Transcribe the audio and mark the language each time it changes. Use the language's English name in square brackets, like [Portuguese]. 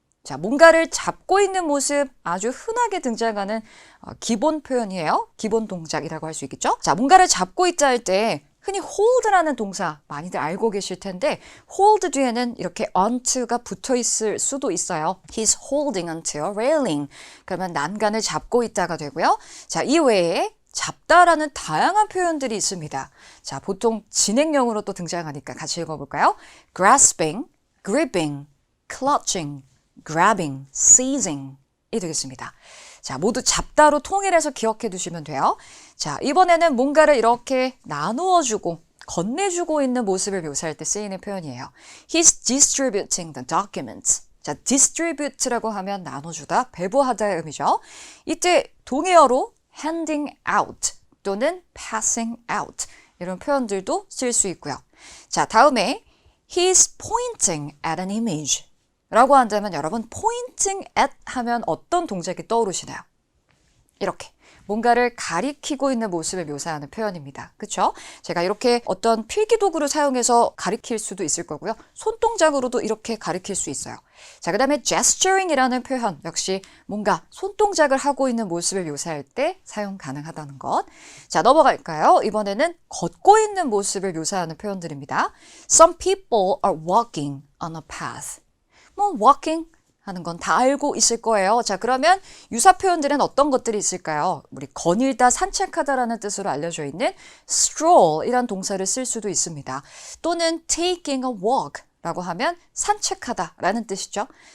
[Korean] 자, 뭔가를 잡고 있는 모습 아주 흔하게 등장하는 기본 표현이에요. 기본 동작이라고 할 수 있겠죠? 자, 뭔가를 잡고 있자 할 때 흔히 hold라는 동사 많이들 알고 계실 텐데 hold 뒤에는 이렇게 onto가 붙어 있을 수도 있어요. [English] He's holding onto a railing. [Korean] 그러면 난간을 잡고 있다가 되고요. 자, 이외에 잡다라는 다양한 표현들이 있습니다. 자, 보통 진행형으로 또 등장하니까 같이 읽어볼까요? [English] grasping, gripping, clutching, grabbing, seizing [Korean] 이 되겠습니다. 자, 모두 잡다로 통일해서 기억해 두시면 돼요. 자, 이번에는 뭔가를 이렇게 나누어주고 건네주고 있는 모습을 묘사할 때 쓰이는 표현이에요. [English] He's distributing the documents. [Korean] 자, distribute라고 하면 나눠주다, 배부하다의 의미죠. 이때 동의어로 handing out 또는 passing out 이런 표현들도 쓸 수 있고요. 자, 다음에 [English] he's pointing at an image. [Korean] 라고 한다면 여러분 pointing at 하면 어떤 동작이 떠오르시나요? 이렇게 뭔가를 가리키고 있는 모습을 묘사하는 표현입니다. 그렇죠? 제가 이렇게 어떤 필기도구를 사용해서 가리킬 수도 있을 거고요. 손동작으로도 이렇게 가리킬 수 있어요. 자, 그 다음에 gesturing이라는 표현 역시 뭔가 손동작을 하고 있는 모습을 묘사할 때 사용 가능하다는 것. 자, 넘어갈까요? 이번에는 걷고 있는 모습을 묘사하는 표현들입니다. [English] Some people are walking on a path. [Korean] 뭐 walking 하는 건 다 알고 있을 거예요. 자, 그러면 유사 표현들은 어떤 것들이 있을까요? 우리 거닐다, 산책하다라는 뜻으로 알려져 있는 stroll이란 동사를 쓸 수도 있습니다. 또는 [English] taking a walk [Korean] 라고 하면 산책하다라는 뜻이죠.